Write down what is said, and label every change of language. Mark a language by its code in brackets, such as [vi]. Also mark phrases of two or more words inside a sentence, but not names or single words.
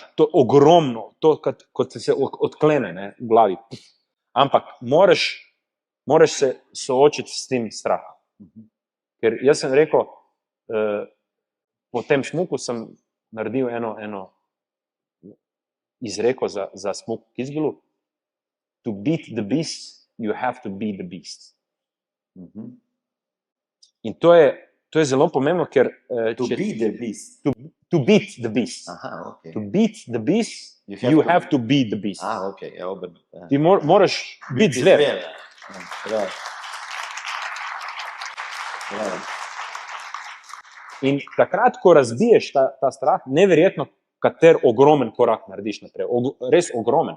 [sl] To je ogromno, to kot se odklene, ne, v glavi. Ampak moraš se soočiti s tem strahom. Ker jaz sem rekel, po tem smuku sem naredil eno izreko za smuk v Kitzbühelu. [en] To beat the beast, you have to be the beast. [sl] In to je zelo pomembno, ker [en] To be the beast. to beat the beast. [sl] Aha, ok. [en] To beat the beast, you have to be the beast. [sl] Ok, je obrnuto. Ti moraš biti zver. Prav. In takrat, ko razbiješ ta strah, neverjetno, kater ogromen korak narediš naprej. Res ogromen.